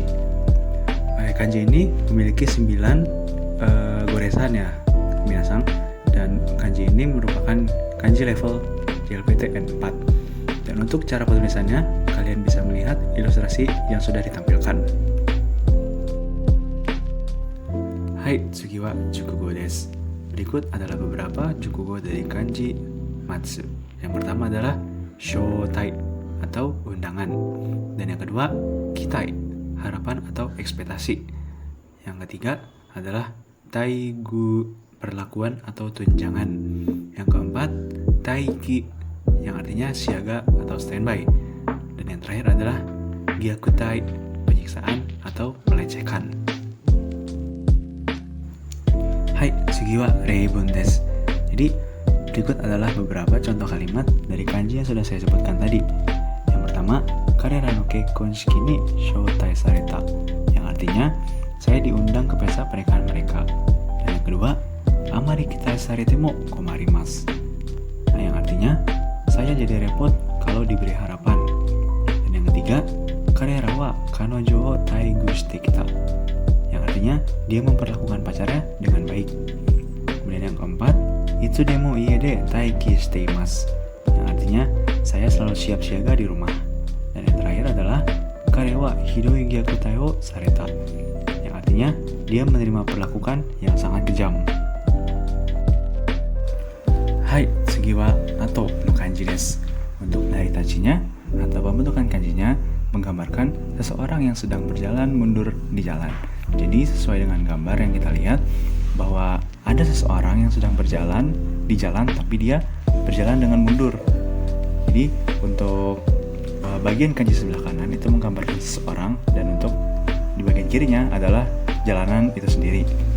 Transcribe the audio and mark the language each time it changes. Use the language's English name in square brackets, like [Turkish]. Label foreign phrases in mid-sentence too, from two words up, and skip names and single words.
[Indonesian] Kanji ini memiliki 9 goresan ya, minasang. Dan kanji ini merupakan kanji level JLPT N4. Dan untuk cara penulisannya, kalian bisa melihat ilustrasi yang sudah ditampilkan. Hai, [Japanese] 次は熟語です. [Indonesian] Berikut adalah beberapa jukugo dari kanji matsu. Yang pertama adalah shotai atau undangan. Dan yang kedua, kitai, harapan atau ekspektasi. Yang ketiga adalah taigu, perlakuan atau tunjangan. Yang keempat, taiki, yang artinya siaga atau standby. Dan yang terakhir adalah gyakutai, penyiksaan atau melecehkan. Hai, [Japanese] 次は例文です. [Indonesian] Jadi berikut adalah beberapa contoh kalimat dari kanji yang sudah saya sebutkan tadi. Yang pertama, [Japanese] 彼らの結婚式に招待された, [Indonesian] yang artinya saya diundang ke pesta pernikahan mereka. Dan yang kedua, [Japanese] あまり期待されても困ります, [Indonesian] nah yang artinya saya jadi repot kalau diberi harapan. Dan yang ketiga, [Japanese] 彼らは彼女を待遇してきた, [Indonesian] yang artinya dia memperlakukan pacarnya dengan baik. Kemudian yang keempat, [Japanese] いつでも家で待機しています, [Indonesian] yang artinya saya selalu siap siaga di rumah. Dan yang terakhir adalah [Japanese] 彼はひどい虐待をされた, [Indonesian] yang artinya dia menerima perlakuan yang sangat kejam. Hai, [Japanese] 次はなとの漢字です. [Indonesian] Untuk naritachinya atau pembentukan kanjinya menggambarkan seseorang yang sedang berjalan mundur di jalan. Jadi sesuai dengan gambar yang kita lihat bahwa ada seseorang yang sedang berjalan di jalan tapi dia berjalan dengan mundur. Jadi untuk bagian kanji sebelah kanan itu menggambarkan seseorang, dan untuk di bagian kirinya adalah jalanan itu sendiri.